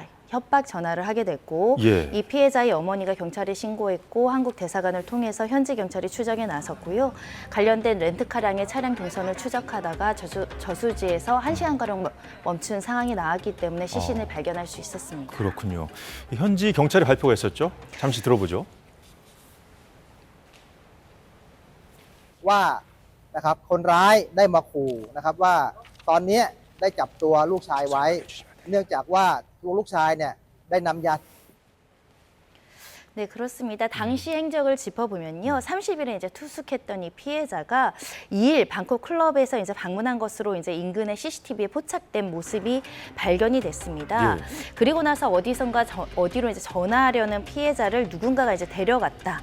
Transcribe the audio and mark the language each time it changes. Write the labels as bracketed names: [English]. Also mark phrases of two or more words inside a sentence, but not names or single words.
[Korean] 협박 전화를 하게 됐고 이 피해자의 어머니가 경찰에 신고했고 한국 대사관을 통해서 현지 경찰이 추적에 나섰고요. 관련된 렌트카량의 차량 동선을 추적하다가 저수지에서 1시간가량 멈춘 상황이 나왔기 때문에 시신을 발견할 수 있었습니다. 그렇군요. 현지 경찰의 발표가 있었죠? 잠시 들어보죠. [Thai] ว่านะครับคนร้ายได้มาขู่นะครับว่าตอนนี้ได้จับตัวลูกชายไว้เนื่องจากว่าตัวลูกชายเนี่ยได้นำยา [Korean] 네, 그렇습니다. 당시 행적을 짚어보면요. 30일에 이제 투숙했던 이 피해자가 2일 방콕 클럽에서 이제 방문한 것으로 이제 인근의 CCTV에 포착된 모습이 발견이 됐습니다. 그리고 나서 어디로 이제 전화하려는 피해자를 누군가가 이제 데려갔다.